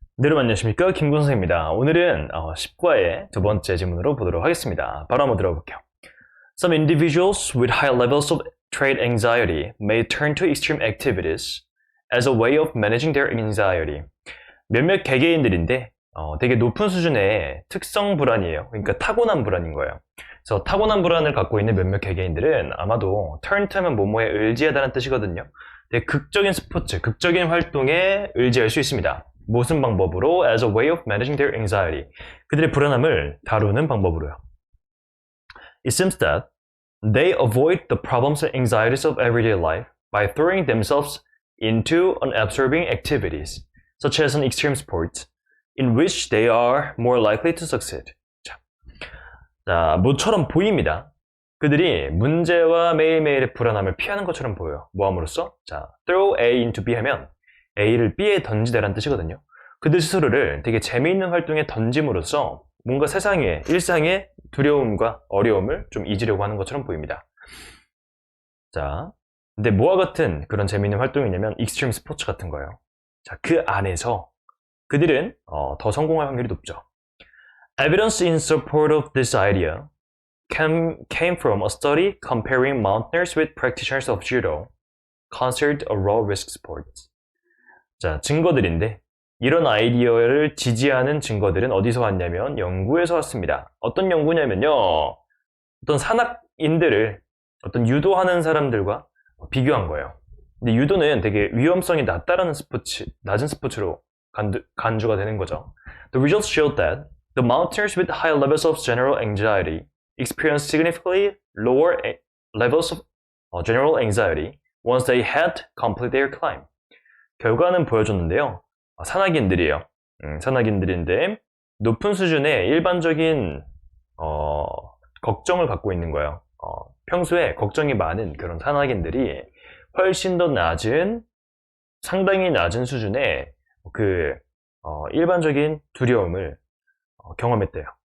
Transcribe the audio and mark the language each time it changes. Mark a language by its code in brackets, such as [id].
[ko] 네, 여러분 안녕하십니까? 김군 선생입니다. 오늘은 10과의 두 번째 질문으로 보도록 하겠습니다. 바로 한번 들어볼게요. [en] Some individuals with high levels of trait anxiety may turn to extreme activities as a way of managing their anxiety. [ko] 몇몇 개개인들인데 되게 높은 수준의 특성 불안이에요. 그러니까 타고난 불안인 거예요. 그래서 타고난 불안을 갖고 있는 몇몇 개개인들은 아마도 turn to 하면 뭐뭐에 의지하다는 뜻이거든요. 되게 극적인 스포츠, 극적인 활동에 의지할 수 있습니다. 무슨 방법으로? [en] As a way of managing their anxiety. [ko] 그들의 불안함을 다루는 방법으로요. [en] It seems that they avoid the problems and anxieties of everyday life by throwing themselves into unabsorbing activities, such as an extreme sport, in which they are more likely to succeed. [ko] 자, 모처럼 보입니다. 그들이 문제와 매일매일의 불안함을 피하는 것처럼 보여요. 뭐함으로써? 자, throw A into B 하면 A를 B에 던지다라는 뜻이거든요. 그들 스스로를 되게 재미있는 활동에 던짐으로써 뭔가 세상에, 일상의 두려움과 어려움을 좀 잊으려고 하는 것처럼 보입니다. 자, 근데 뭐와 같은 그런 재미있는 활동이냐면 익스트림 스포츠 같은 거예요. 자, 그 안에서 그들은 더 성공할 확률이 높죠. [en] Evidence in support of this idea came from a study comparing mountaineers with practitioners of judo, considered a low-risk sport. [ko] 자, 증거들인데 이런 아이디어를 지지하는 증거들은 어디서 왔냐면 연구에서 왔습니다. 어떤 연구냐면요. 어떤 산악인들을 어떤 유도하는 사람들과 비교한 거예요. 근데 유도는 되게 위험성이 낮다라는 낮은 스포츠로 간주가 되는 거죠. [en] The results showed that the mountaineers with high levels of general anxiety experienced significantly lower levels of general anxiety once they had completed their climb. [ko] 결과는 보여줬는데요. 산악인들이에요. 산악인들인데 높은 수준의 일반적인 걱정을 갖고 있는 거예요. 평소에 걱정이 많은 그런 산악인들이 훨씬 더 낮은, 상당히 낮은 수준의 그 일반적인 두려움을 경험했대요.